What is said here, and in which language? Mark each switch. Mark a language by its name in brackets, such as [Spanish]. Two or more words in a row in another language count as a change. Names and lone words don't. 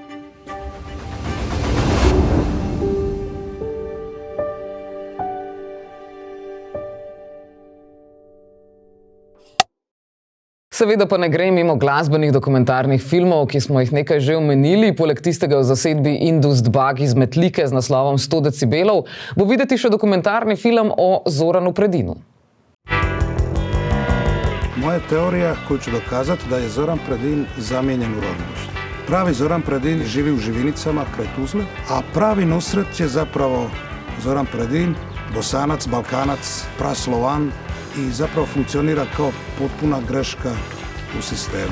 [Slovenian] Seveda pa ne gre mimo glasbenih dokumentarnih filmov, ki smo jih nekaj že omenili. Poleg tistega v zasedbi Induced Bug iz Metlike z naslovom 100 decibelov bo videti še dokumentarni film o Zoranu Predinu. [Croatian] Moja teorija koju ću dokazati da je Zoran Predin zamijenjen u rodilištu. Pravi Zoran Predin živi u Živinicama kraj Tuzle, a pravi Nusret je zapravo Zoran Predin, Bosanac, Balkanac, Praslovan i zapravo funkcionira kao potpuna greška u sistemu.